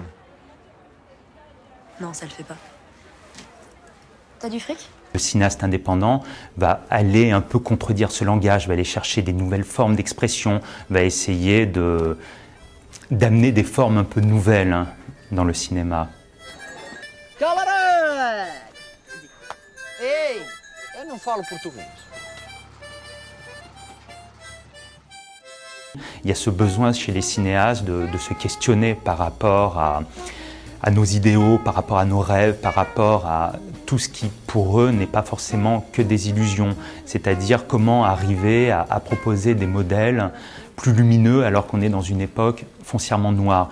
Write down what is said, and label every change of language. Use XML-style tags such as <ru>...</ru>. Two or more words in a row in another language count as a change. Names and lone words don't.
<fr>Non, ça le fait pas. T'as du fric? Le cinéaste indépendant va aller un peu contredire ce langage, va aller chercher des nouvelles formes d'expression, va essayer d'amener des formes un peu nouvelles dans le cinéma.</fr> <pt>Camarada! Ei, eu não falo português.</pt> <fr>Il y a ce besoin chez les cinéastes de se questionner par rapport à nos idéaux, par rapport à nos rêves, par rapport à tout ce qui pour eux n'est pas forcément que des illusions. C'est-à-dire comment arriver à proposer des modèles plus lumineux alors qu'on est dans une époque foncièrement noire.</fr>